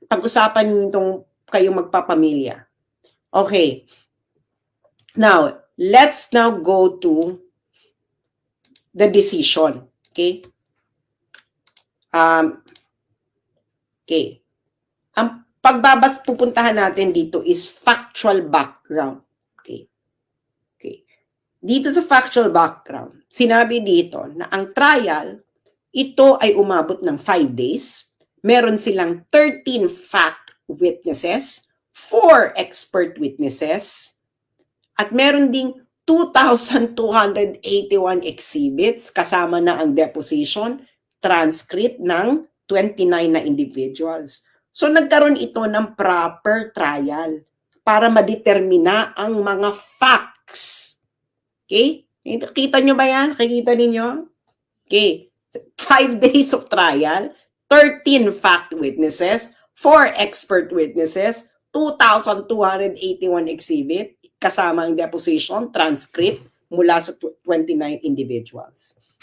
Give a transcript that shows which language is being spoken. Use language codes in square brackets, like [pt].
[tl] Pag-usapan nyo itong kayong magpapamilya. Okay. [en] Now, let's now go to the decision. Okay? [tl] Okay. Ang pupuntahan natin dito is factual background. Okay. Okay. Dito sa factual background, sinabi dito na ang trial, ito ay umabot ng 5 days. Meron silang 13 fact witnesses, 4 expert witnesses, at meron ding 2,281 exhibits, kasama na ang deposition, transcript ng 29 na individuals. So nagkaroon ito ng proper trial para madetermina ang mga facts. Okay? Kita nyo ba yan? Nakikita ninyo? Okay. [en] 5 days of trial, 13 fact witnesses, 4 expert witnesses, 2,281 exhibit, [tl] kasama ang [en] deposition, transcript, [tl] mula sa [en] 29 individuals.